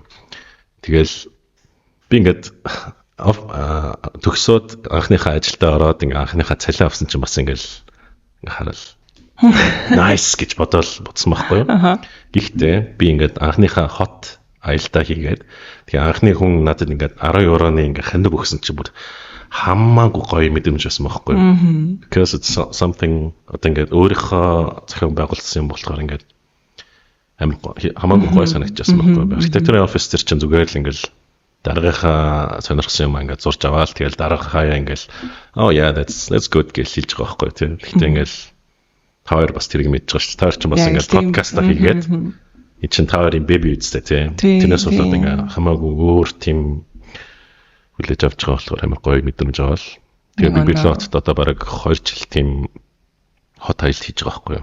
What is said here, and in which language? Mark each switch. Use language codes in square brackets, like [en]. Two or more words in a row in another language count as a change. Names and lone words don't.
[mn] Тэгэл би ингээд төгсөөд анхныхаа ажилдаа ороод ингээд анхныхаа цалин авсан чинь бас ингээд харал nice гэж бодсон байхгүй юу. Гэхдээ би ингээд анхныхаа хот аялдаа хийгээд тэгээ анхны хүн надад ингээд 10 евроны ингээд хандив өгсөн чинь бүр хамаагүй гоё мэдрэмж байсан байхгүй юу. [en] Because it's something [mn] одоо ингээд өөрийнхөө зохион байгуулсан юм болохоор ингээд хамаагүй гоё санагдчихсан байхгүй юу. Архитектурын офис төр чинь зүгээр л ингээд дараагийнхаа сонирхсан юм ингээд зурж аваад тэгэл дараагийнхаа ингээд [en] oh yeah that's good [mn] гэж хэлж байгаа байхгүй юу. Гэхдээ ингээд таар бас тэрийг мэдж байгаа шүү. Таар чинь бас ингээд подкаст хийгээд энэ чинь таарын беби үстэй тийм. Тэрнээс болоод ингээ хамаагүй өөр тийм хүлээж авч байгаа болохоор амар гоё мэдрэмж аваад. Тэгээ би пилотод одоо бараг 2 жил тийм хот аялт хийж байгаа байхгүй юу.